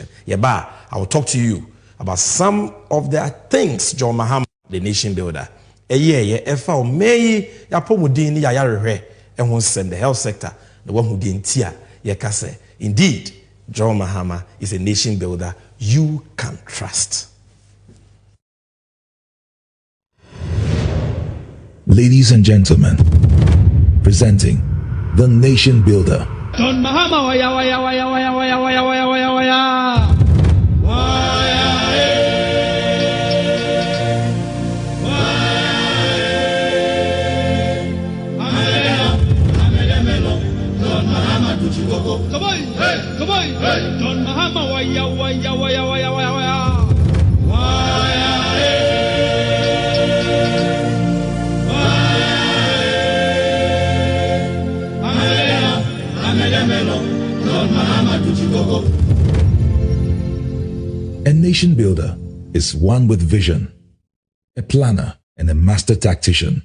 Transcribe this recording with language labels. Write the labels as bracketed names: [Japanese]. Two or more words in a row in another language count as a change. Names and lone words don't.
[English] Yaba, I will talk to you about some of the things John Mahama, the nation builder, the health sector, the one who didn't tear, indeed, John Mahama is a nation builder you can trust. Ladies and gentlemen, presenting the nation builder. John Mahama, waya, waya, waya, waya, waya, waya, waya, waya, waya. Come on, hey, come on, hey. John Mahama, waya, waya, waya, waya, waya, waya. A nation builder is one with vision, a planner, and a master tactician.